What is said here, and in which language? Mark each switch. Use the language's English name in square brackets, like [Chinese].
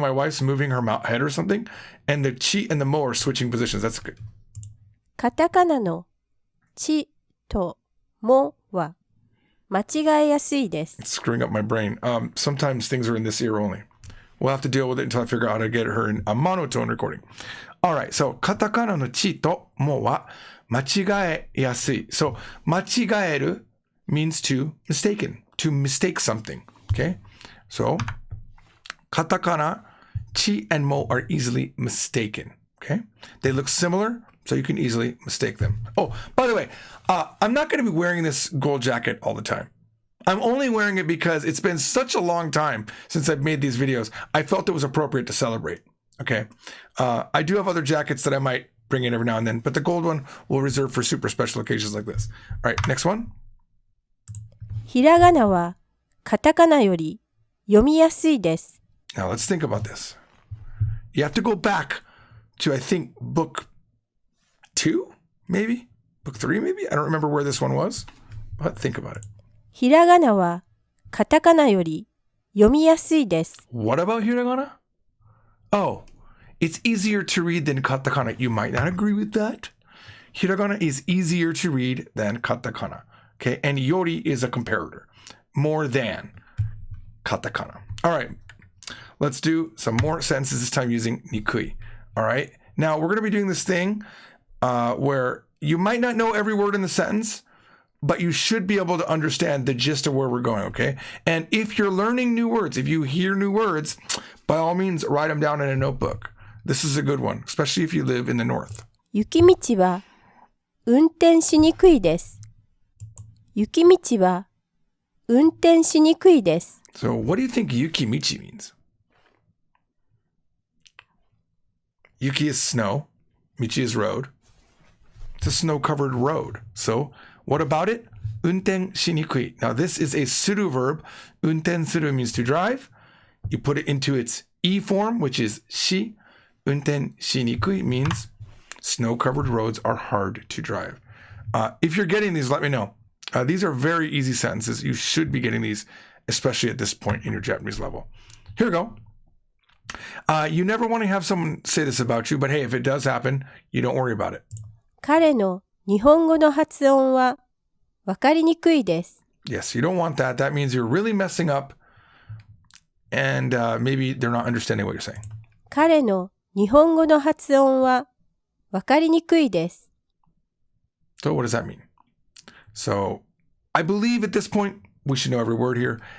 [English] My wife's moving her head or something, and the chi and the mo are switching positions. That's good. [Japanese] カタカナのちともは間違えやすいです。 [English] It's screwing up my brain. Sometimes things are in this ear only. We'll have to deal with it until I figure out how to get her in a monotone recording. All right, so [Japanese] カタカナのちともは間違えやすい. [English] So 間違える means to mistake something. Okay, so カタカナ, chi and mo are easily mistaken. Okay, they look similar, so you can easily mistake them. Oh, by the way, I'm not going to be wearing this gold jacket all the time. I'm only wearing it because it's been such a long time since I've made these videos. I felt it was appropriate to celebrate. Okay, I do have other jackets that I might bring in every now and then, but the gold one we'll reserve for super special occasions like this. All right, next one. [Japanese] ひらがなはカタカナより読みやすいです。 [English] Now let's think about this. You have to go back to, I think, book 2, maybe? Book 3, maybe? I don't remember where this one was, but think about it. [Japanese] ひらがなはカタカナより読みやすいです。 [English] What about hiragana? Oh, it's easier to read than katakana. You might not agree with that. Hiragana is easier to read than katakana. Okay, and yori is a comparator. More than katakana. All right, let's do some more sentences, this time using nikui. All right, now we're going to be doing this thing where you might not know every word in the sentence, but you should be able to understand the gist of where we're going, okay? And if you're learning new words, if you hear new words, by all means, write them down in a notebook. This is a good one, especially if you live in the north. [Japanese] 雪道は運転しにくいです。雪道は運転しにくいです。 [English] So what do you think yukimichi means? Yuki is snow. Michi is road. It's a snow-covered road. So what about it? [Japanese] Unten shinikui. [English] Now this is a suru verb. Unten suru means to drive. You put it into its e form, which is shi. [Japanese] Unten shinikui [English] means snow-covered roads are hard to drive. If you're getting these, let me know. These are very easy sentences. You should be getting these, especially at this point in your Japanese level. Here we go. You never want to have someone say this about you, but hey, if it does happen, you don't worry about it. [Japanese] 彼の日本語の発音はわかりにくいです。 [English] Yes, you don't want that. That means you're really messing up and maybe they're not understanding what you're saying. [Japanese] 彼の日本語の発音はわかりにくいです。 [English] So what does that mean? So I believe at this point we should know every word here.